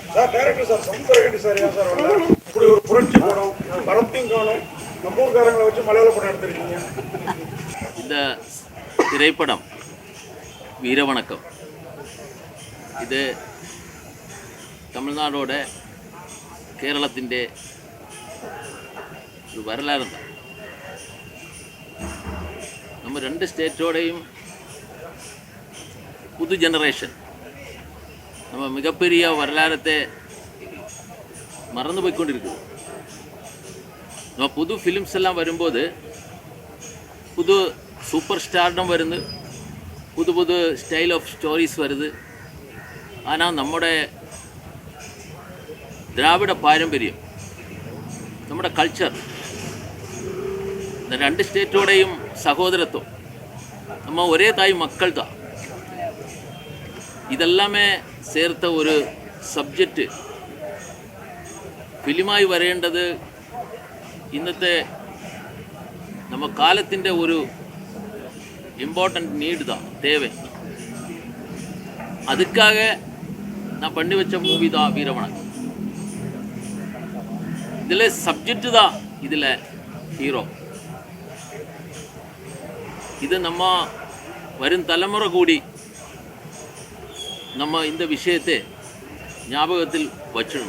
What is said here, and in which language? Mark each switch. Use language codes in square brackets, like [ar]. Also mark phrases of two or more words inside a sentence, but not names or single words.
[ta] சார் டைரக்டர் சார் சமுத்திரகண்டி சார் ஏன் சார் வரல? இப்படி ஒரு புரட்சி படம் படத்தையும் காணும், நம்ம ஊர்காரங்களை வச்சு மலையாள படம் எடுத்திருக்கீங்க. இந்த திரைப்படம் வீரவணக்கம் [ml] ഇത് തമിഴ്നാടോടെ കേരളത്തിൻ്റെ ഒരു വരലാറുണ്ട്. നമ്മൾ രണ്ട് സ്റ്റേറ്റോടെയും [ta] புது ஜெனரேஷன் நம்ம மிகப்பெரிய வரலாறத்தை மறந்து போய்கொண்டிருக்குது. நம்ம புது ஃபிலிம்ஸ் எல்லாம் வரும்போது புது [en] super stardom [ta] வருது, புது புது [en] style of stories [ta] வருது. [ml] ஆனால் നമ്മുടെ ദ്രാവിഡ പാരമ്പര്യം, നമ്മുടെ കൾച്ചർ, இந்த രണ്ട് സ്റ്റേറ്റോടെയും സഹോദരത്വം, [ta] நம்ம ஒரே தாய் மக்கள் தான், [ml] ഇതെല്ലാമേ ചേർത്ത ഒരു സബ്ജക്റ്റ് ഫിലിമായി വരേണ്ടത് ഇന്നത്തെ நம்ம കാലത്തിൻ്റെ ഒരു [ta] இம்பார்ட்டன்ட் நீடு தான், தேவை. அதுக்காக நான் பண்ணி வச்ச மூவி தான் வீரவணக்கம். இதில் சப்ஜெக்ட் தான் இதில் ஹீரோ. இது நம்ம வரும் தலைமுறை கூடி நம்ம இந்த விஷயத்தை ஞாபகத்தில் வச்சிடணும்.